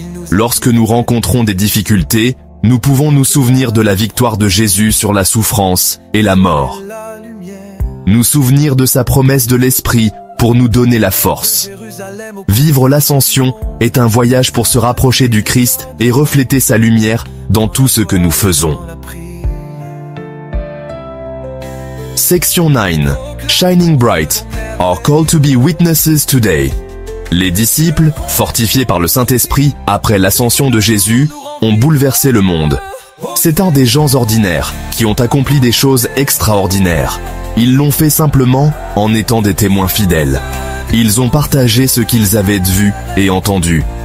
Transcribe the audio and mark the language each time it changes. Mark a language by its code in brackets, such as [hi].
[fr] Lorsque nous rencontrons des difficultés, nous pouvons nous souvenir de la victoire de Jésus sur la souffrance et la mort. Nous souvenir de sa promesse de l'Esprit pour nous donner la force. Vivre l'ascension est un voyage pour se rapprocher du Christ et refléter sa lumière dans tout ce que nous faisons. [en] Section 9. Shining bright. Our call to be witnesses today. [fr] Les disciples, fortifiés par le Saint-Esprit, après l'ascension de Jésus, ont bouleversé le monde. C'est un des gens ordinaires qui ont accompli des choses extraordinaires. Ils l'ont fait simplement en étant des témoins fidèles. Ils ont partagé ce qu'ils avaient vu et entendu.